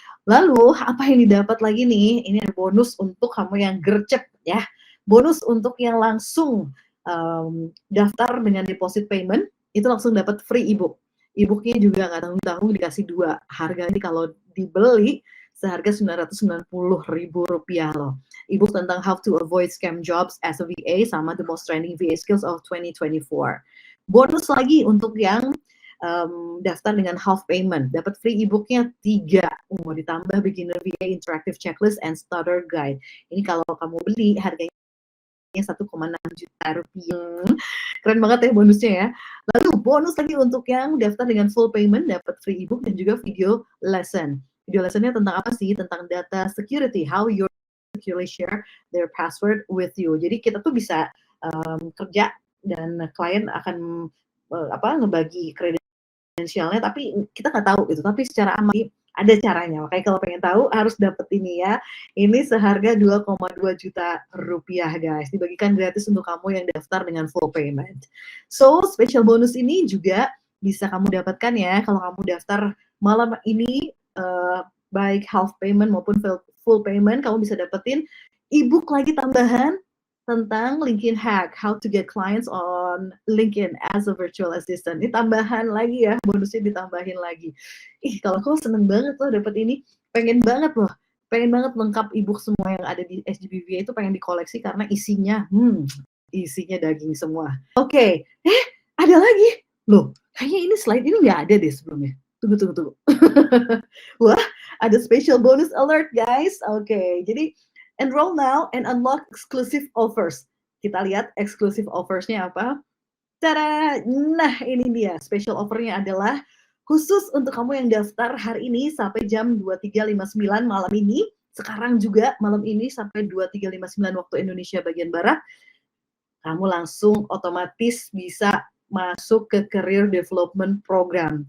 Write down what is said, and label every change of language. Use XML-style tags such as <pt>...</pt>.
<id>Lalu apa yang didapat lagi nih? Ini ada bonus untuk kamu yang gercep ya. Bonus untuk yang langsung daftar dengan deposit payment, itu langsung dapat free ebook. Ebooknya juga nggak tanggung-tanggung, dikasih 2. Harganya kalau dibeli seharga Rp990.000 loh. Ebook tentang</id> <en>how to avoid scam jobs as a VA</en> <id>sama</id> <en>the most trending VA skills of 2024.</en> <id>Bonus lagi untuk yang daftar dengan half payment, dapat free ebooknya 3. Mau ditambah</id> <en>beginner VA interactive checklist and starter guide.</en> <id>Ini kalau kamu beli harganya 1,6 juta rupiah. Keren banget ya bonusnya ya. Lalu bonus lagi untuk yang daftar dengan full payment, dapat free ebook dan juga video lesson. Video lessonnya tentang apa sih? Tentang</id> <en>data security, how you securely share their password with you.</en> <id>Jadi kita tuh bisa kerja dan klien akan ngebagi kredensialnya, tapi kita nggak tahu gitu. Tapi secara aman ada caranya. Makanya kalau pengen tahu harus dapet ini ya. Ini seharga 2,2 juta rupiah guys. Dibagikan gratis untuk kamu yang daftar dengan full payment.</id> <en>So special bonus</en> <id>ini juga bisa kamu dapatkan ya kalau kamu daftar malam ini baik half payment maupun full payment. Kamu bisa dapetin ebook lagi tambahan tentang LinkedIn Hack,</id> <en>how to get clients on LinkedIn as a virtual assistant.</en> <id>Ini tambahan lagi ya, bonusnya ditambahin lagi. Kalau aku seneng banget loh dapet ini, pengen banget lengkap ebook semua yang ada di SGBVA itu pengen dikoleksi karena isinya daging semua. Oke. Ada lagi. Loh, kayaknya ini slide ini nggak ada deh sebelumnya. Tunggu. Wah, ada special bonus alert guys. Oke, jadi</id> <en>enroll now and unlock exclusive offers.</en> <id>Kita lihat exclusive offers-nya apa. Tada! Nah, ini dia. Special offer-nya adalah khusus untuk kamu yang daftar hari ini sampai jam 23.59 malam ini. Sekarang juga malam ini sampai 23.59 waktu Indonesia bagian Barat. Kamu langsung otomatis bisa masuk ke Career Development Program.</id>